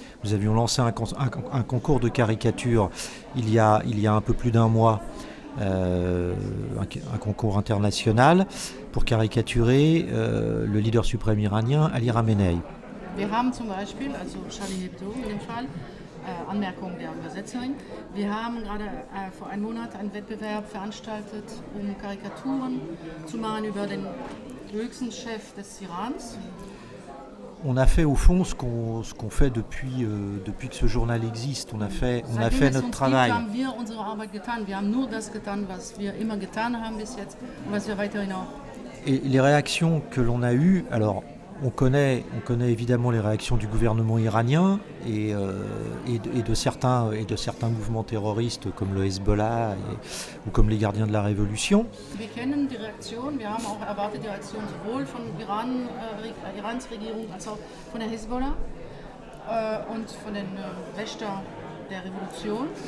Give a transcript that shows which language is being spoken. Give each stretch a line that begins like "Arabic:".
French: Nous avions lancé un concours de caricatures il y a un peu plus d'un mois, un concours international pour caricaturer le leader suprême iranien Ali Khamenei.
German: Wir haben zum Beispiel, also Charlie Hebdo in dem Fall, Anmerkung der Übersetzerin, wir haben gerade vor einem Monat einen Wettbewerb veranstaltet, um Karikaturen zu machen über den höchsten Chef des Irans.
French: On a fait au fond ce qu'on fait depuis que ce journal existe. On a fait notre travail.
German: Haben wir unsere Arbeit getan. Wir haben nur das getan, was wir immer getan haben bis jetzt und was wir weiterhin auch.
French: Et les réactions que l'on a eues, alors on connaît évidemment les réactions du gouvernement iranien et de certains mouvements terroristes comme le Hezbollah ou comme les Gardiens de la Révolution.
German: Wir kennen die Reaktion, wir haben auch erwartet die Reaktion sowohl von Irans Regierung als auch von der Hezbollah und von den Wächtern der Revolution.